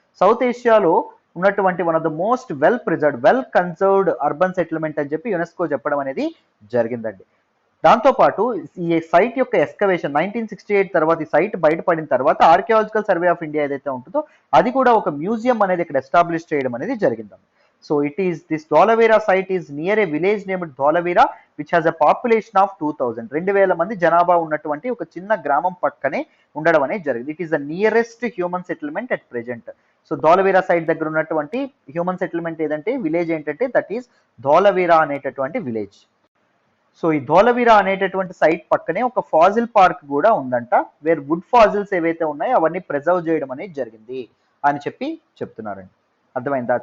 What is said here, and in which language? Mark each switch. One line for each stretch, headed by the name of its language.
Telugu: South ఏషియాలో ఉన్నటువంటి one of the most well preserved, well conserved urban settlement అని చెప్పి UNESCO చెప్పడం అనేది జరిగిందండి. దాంతోపాటు ఈ సైట్ యొక్క ఎక్స్కవేషన్ 1968 తర్వాత ఈ సైట్ బయటపడిన తర్వాత ఆర్కియాలజికల్ సర్వే ఆఫ్ ఇండియా ఏదైతే ఉంటుందో అది కూడా ఒక మ్యూజియం అనేది ఇక్కడ ఎస్టాబ్లిష్ చేయడం అనేది జరిగింది.
English: So this Dholavira site is near a village named Dholavira which has a population of 2000.
Telugu: 2000 మంది జనాభా ఉన్నటువంటి ఒక చిన్న గ్రామం పక్కనే ఉండడం అనేది జరిగింది.
English: It is the nearest human settlement at present.
Telugu: So Dholavira site దగ్గర ఉన్నటువంటి హ్యూమన్ సెటిల్మెంట్ ఏదంటే విలేజ్ ఏంటంటే దట్ ఈస్ ధోలవీరా అనేటటువంటి విలేజ్. సో ఈ ధోలవీరా అనేటటువంటి సైట్ పక్కనే ఒక ఫాజిల్ పార్క్ కూడా ఉందంట, వేర్ వుడ్ ఫాజిల్స్ ఏవైతే ఉన్నాయో అవన్నీ ప్రిజర్వ్ చేయడం అనేది జరిగింది అని చెప్తున్నారండి. అర్థమైందా.